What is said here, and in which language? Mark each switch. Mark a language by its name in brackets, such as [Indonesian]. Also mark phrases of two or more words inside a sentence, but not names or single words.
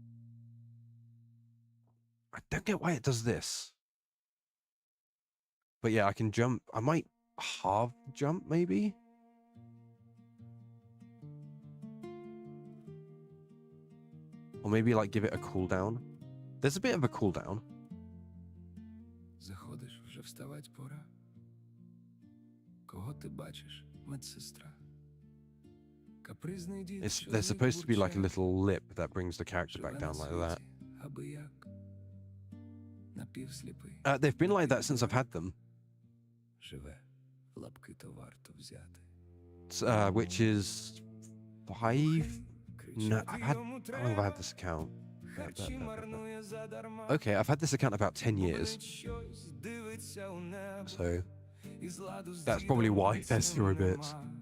[English] I don't get why it does this. But yeah, I can jump. I might halve jump maybe. Or maybe like give it a cooldown. There's a bit of a cooldown. [Ukrainian] Заходиш, вже вставать пора. Кого ти бачиш, медсестра? Капризний дід. [English] There's supposed to be like a little lip that brings the character back down like that. [Ukrainian] Аби як. Напівсліпий. [English] They've been like that since I've had them. [Ukrainian] Живе. Лапки то варто взяти. [English] Which is 5? No, how long have I had this account? Okay, I've had this account about 10 years. So that's probably why there's 0 bits.